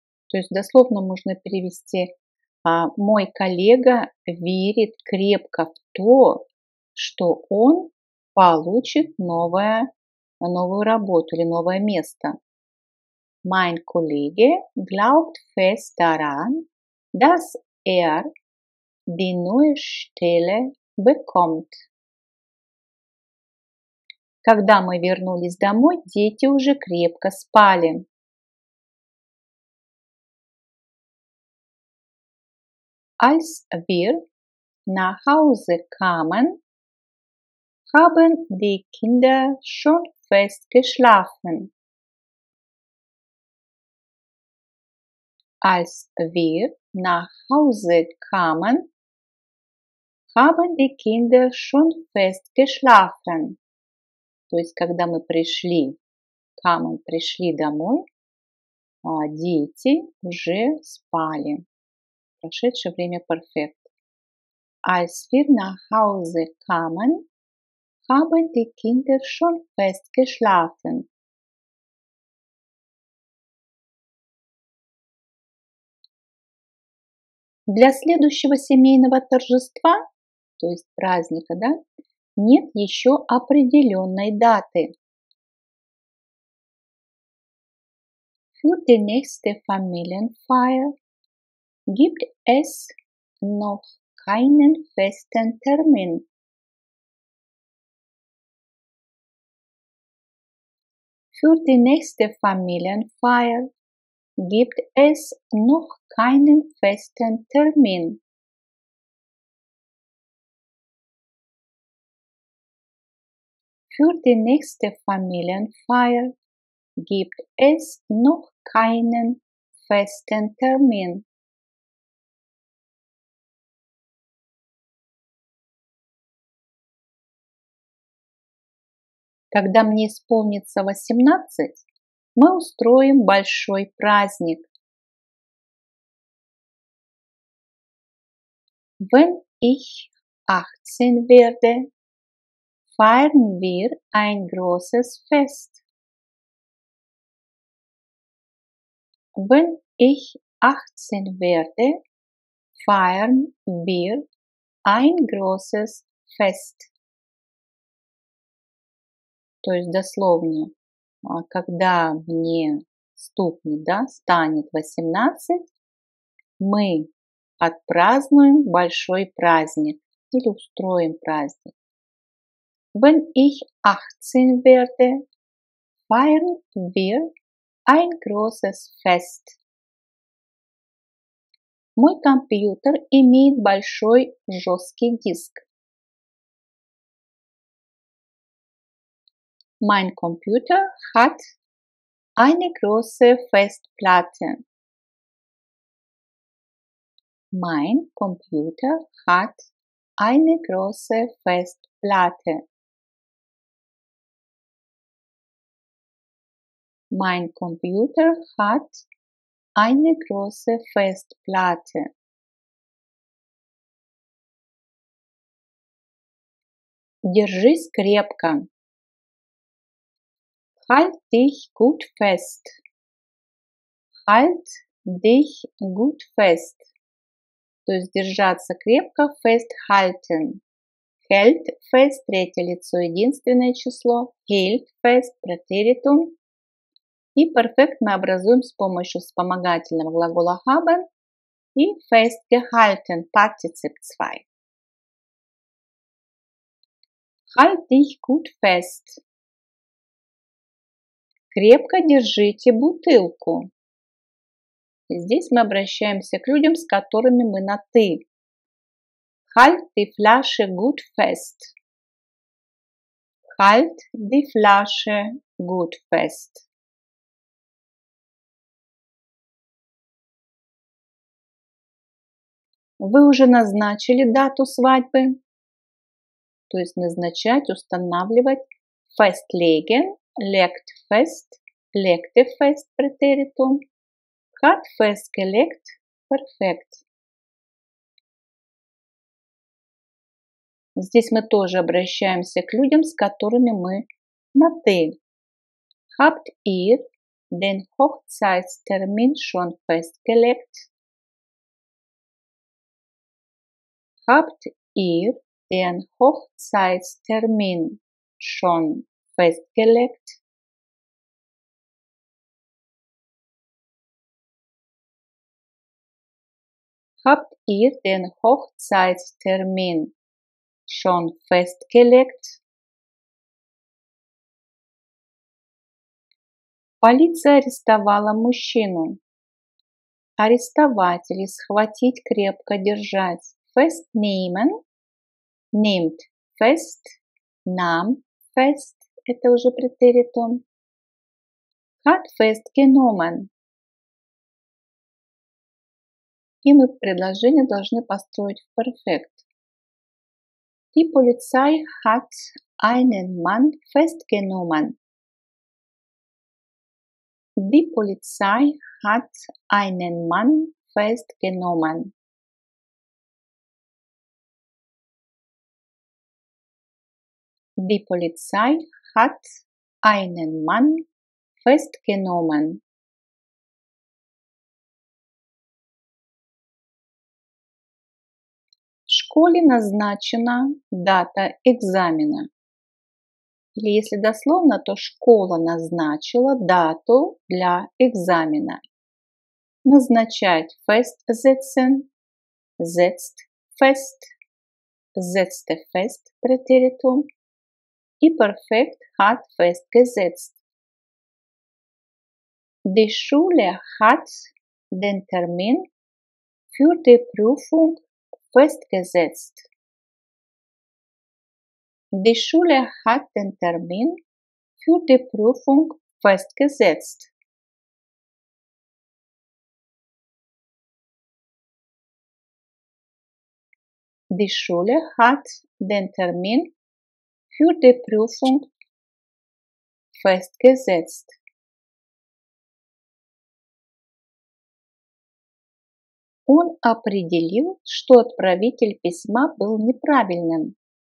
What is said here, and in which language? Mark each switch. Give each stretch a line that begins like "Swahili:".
Russian: То есть дословно можно перевести «Мой коллега верит крепко в то, что он получит новую работу или новое место».
German: Mein Kollege glaubt fest daran, dass die neue Stelle bekommt.
Russian: Когда мы вернулись домой, дети уже крепко спали.
German: Als wir nach Hause kamen, haben die Kinder schon fest geschlafen. Als wir nach Hause kamen, haben die Kinder schon fest geschlafen.
Russian: То есть, когда мы пришли, kamen, пришли домой, дети уже спали. Прошедшее время перфект.
German: Als wir nach Hause kamen, haben die Kinder schon fest geschlafen.
Russian: Для следующего семейного торжества, то есть праздника, да, нет еще определенной даты.
German: Für die nächste Familienfeier gibt es noch keinen festen Termin. Für die nächste Familienfeier gibt es noch keinen festen Termin. Für die nächste Familienfeier gibt es noch keinen festen Termin.
Russian: Когда мне исполнится 18, мы устроим большой праздник.
German: Wenn ich 18 werde, feiern wir ein großes Fest. Wenn ich 18 werde, feiern wir ein großes Fest.
Russian: То есть дословно, когда мне стукнет, станет 18, мы отпразднуем большой праздник или устроим праздник.
German: Wenn ich 18 werde, feiern wir ein großes Fest.
Russian: Мой компьютер имеет большой жесткий диск.
German: Mein Computer hat eine große Festplatte. Mein Computer hat eine große Festplatte. Mein Computer hat eine große Festplatte.
Russian: Держись крепко.
German: Halt dich gut fest. Halt dich gut fest.
Russian: То есть держаться крепко, festhalten.
German: Hält fest,
Russian: третье лицо, единственное число.
German: Hält fest, претеритум.
Russian: И перфект мы образуем с помощью вспомогательного глагола haben и
German: festgehalten, Partizip 2. Halt dich gut fest.
Russian: Крепко держите бутылку. И здесь мы обращаемся к людям, с которыми мы на «ты».
German: Halt die Flasche gut fest. Halt die Flasche gut fest.
Russian: Вы уже назначили дату свадьбы? То есть назначать, устанавливать.
German: Festlegen, legt fest, legte fest, Präteritum. Hat festgelegt, perfekt.
Russian: Здесь мы тоже обращаемся к людям, с которыми мы на «ты».
German: Habt ihr den Hochzeitstermin schon festgelegt? Habt ihr den Hochzeitstermin schon festgelegt? Habt ihr den Hochzeitstermin schon festgelegt?
Russian: Полиция арестовала мужчину. Арестовать или схватить, крепко держать.
German: Festnehmen, nimmt fest, nahm fest,
Russian: это уже претеритум.
German: Hat festgenommen.
Russian: И мы предложение должны построить в перфект.
German: Die Polizei hat einen Mann festgenommen. Die Polizei hat einen Mann festgenommen. Die Polizei hat einen Mann festgenommen.
Russian: В школе назначена дата экзамена. Или если дословно, то школа назначила дату для экзамена.
German: Назначать festsetzen, setzt fest, setzte fest, Präteritum. И perfekt hat festgesetzt. Die Schule hat den Termin für die Prüfung festgesetzt. Die Schule hat den Termin für die Prüfung festgesetzt. Die Schule hat den Termin für die Prüfung festgesetzt.
Russian: Он определил, что отправитель письма был неправильным.